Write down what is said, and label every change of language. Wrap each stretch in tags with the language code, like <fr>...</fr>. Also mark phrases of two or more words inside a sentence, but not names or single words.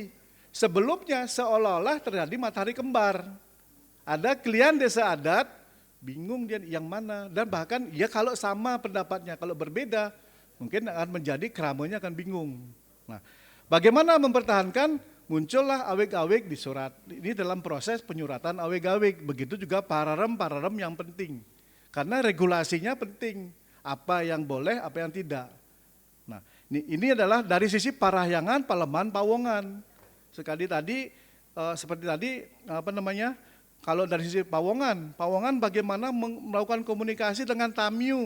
<id>Sebelumnya seolah-olah terjadi matahari kembar. Ada klien desa adat, bingung dia yang mana, dan bahkan ya kalau sama pendapatnya, kalau berbeda mungkin akan menjadi keramanya akan bingung. Nah, bagaimana mempertahankan? Muncullah awik-awik di surat. Ini dalam proses penyuratan awik-awik. Begitu juga pararem yang penting. Karena regulasinya penting. Apa yang boleh, apa yang tidak. Nah, ini adalah dari sisi Parahyangan, Palembahan, Pawongan. Seperti tadi kalau dari sisi Pawongan bagaimana melakukan komunikasi dengan Tamyu.</id>